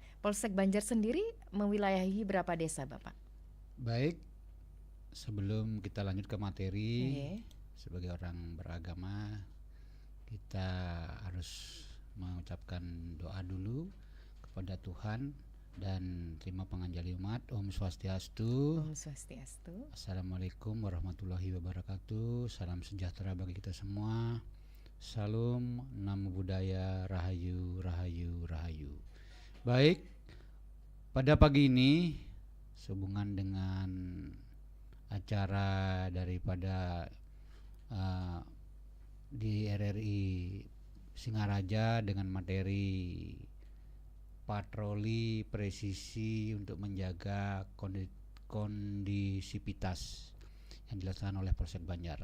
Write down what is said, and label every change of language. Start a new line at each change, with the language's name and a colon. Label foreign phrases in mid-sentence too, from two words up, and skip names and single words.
Indonesian: Polsek Banjar sendiri mewilayahi berapa desa Bapak? Baik, sebelum kita lanjut ke materi, sebagai orang beragama kita harus mengucapkan doa dulu kepada Tuhan dan terima penganjali umat.
Balinese: Om Swastiastu. Om Swastiastu.
Arabic: Assalamualaikum warahmatullahi wabarakatuh.
Indonesian: Salam sejahtera bagi kita semua. Salam,
Pali: namo buddhaya,
Indonesian: rahayu. Baik, pada pagi ini sehubungan dengan acara daripada di RRI Singaraja dengan materi patroli presisi untuk menjaga kondisivitas yang dilaksanakan oleh Polsek Banjar.